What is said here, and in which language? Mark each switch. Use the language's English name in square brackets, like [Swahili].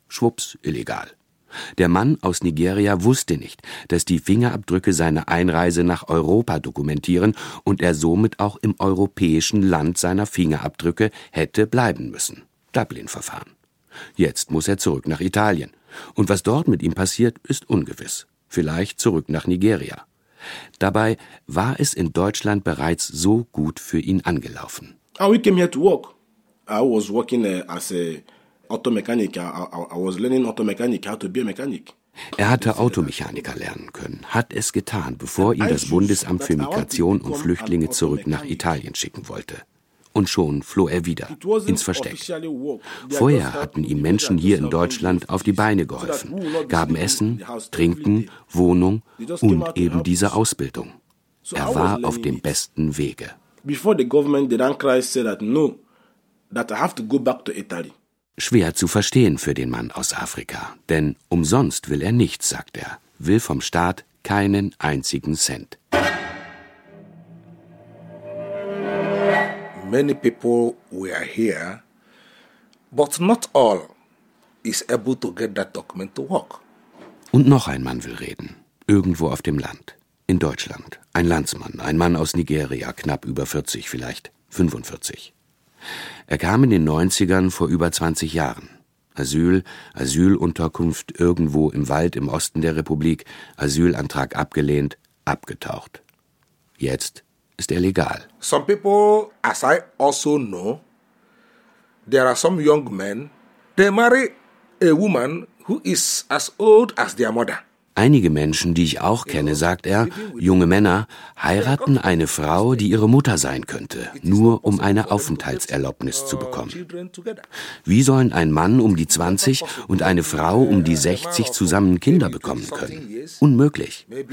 [German] Schwupps, illegal. Der Mann aus Nigeria wusste nicht, dass die Fingerabdrücke seine Einreise nach Europa dokumentieren und er somit auch im europäischen Land seiner Fingerabdrücke hätte bleiben müssen. Dublin-Verfahren. Jetzt muss er zurück nach Italien. Und was dort mit ihm passiert, ist ungewiss. Vielleicht zurück nach Nigeria. Dabei war es in Deutschland bereits so gut für ihn angelaufen. [English] We came here to work. I was working as a Automechanik, I was learning automechanik, how to be a mechanic. [German] Er hatte Automechaniker lernen können, hat es getan, bevor ihn das Bundesamt für Migration und Flüchtlinge zurück nach Italien schicken wollte. Und schon floh er wieder, ins Versteck. Vorher hatten ihm Menschen hier in Deutschland auf die Beine geholfen, gaben Essen, Trinken, Wohnung und eben diese Ausbildung. Er war auf dem besten Wege. Bevor die Regierung den Landkreis sagte, dass ich nach Italien zurückgehen. Schwer zu verstehen für den Mann aus Afrika, denn umsonst will er nichts, sagt er, will vom Staat keinen einzigen Cent. [English] Many people were here, but not all is able to get that document to work. [German] Und noch ein Mann will reden, irgendwo auf dem Land, in Deutschland, ein Landsmann, ein Mann aus Nigeria, knapp über 40, vielleicht 45. Er kam in den 90ern vor über 20 Jahren. Asyl, Asylunterkunft irgendwo im Wald im Osten der Republik, Asylantrag abgelehnt, abgetaucht. Jetzt ist er legal. [English] Some people, as I also know, there are some young men, they marry a woman who is as old as their mother. [German] Einige Menschen, die ich auch kenne, sagt er, junge Männer, heiraten eine Frau, die ihre Mutter sein könnte, nur um eine Aufenthaltserlaubnis zu bekommen. Wie sollen ein Mann um die 20 und eine Frau um die 60 zusammen Kinder bekommen können? Unmöglich.